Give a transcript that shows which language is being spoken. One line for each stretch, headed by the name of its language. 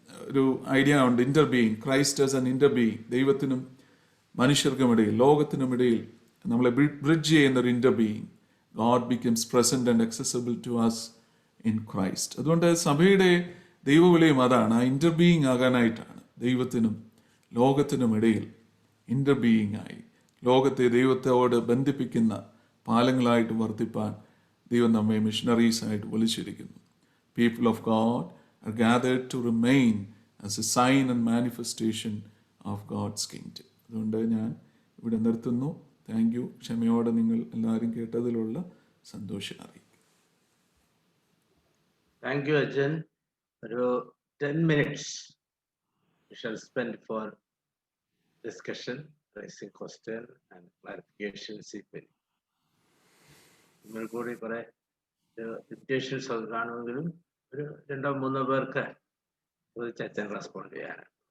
Malayalam: ഒരു ഐഡിയ ഉണ്ട്, Inter being,
English: Christ as an inter being.
Malayalam: ദൈവത്തിനും മനുഷ്യർക്കുമിടയിൽ, ലോകത്തിനുമിടയിൽ നമ്മളെ ബ്രിഡ്ജ് ചെയ്യുന്ന ഒരു Inter being.
English: God becomes present and accessible to us in Christ.
Malayalam: അതുകൊണ്ട് സഭയുടെ ദൈവവിളിയും അതാണ്, ആ ഇന്റർ ബീയിങ് ആകാനായിട്ടാണ്. ദൈവത്തിനും ലോകത്തിനും ഇടയിൽ ഇന്റർ ബീയിങ് ആയി ലോകത്തെ ദൈവത്തോട് ബന്ധിപ്പിക്കുന്ന പാലങ്ങളായിട്ട് വർത്തിപ്പാൻ ദൈവം നമ്മെ മിഷണറീസ് ആയിട്ട് വിളിച്ചിരിക്കുന്നു.
English: People of God are gathered to remain as a sign and manifestation of God's kingdom.
Malayalam: അതുകൊണ്ട് ഞാൻ ഇവിടെ നിർത്തുന്നു. Thank you. ക്ഷമയോടെ നിങ്ങൾ എല്ലാവരും കേട്ടതിലുള്ള സന്തോഷം അറിയിക്കും. താങ്ക് യു അച്ഛൻ.
English: ഒരു 10 minutes we shall spend for discussion, raising question and clarifications if any.
Malayalam: നിങ്ങൾ കൂടി കുറെ ഇൻവിറ്റേഷൻസ് കാണുമെങ്കിലും ഒരു 2-3 പേർക്ക് ചോദിച്ച് അച്ഛൻ റെസ്പോണ്ട് ചെയ്യാനാണ്.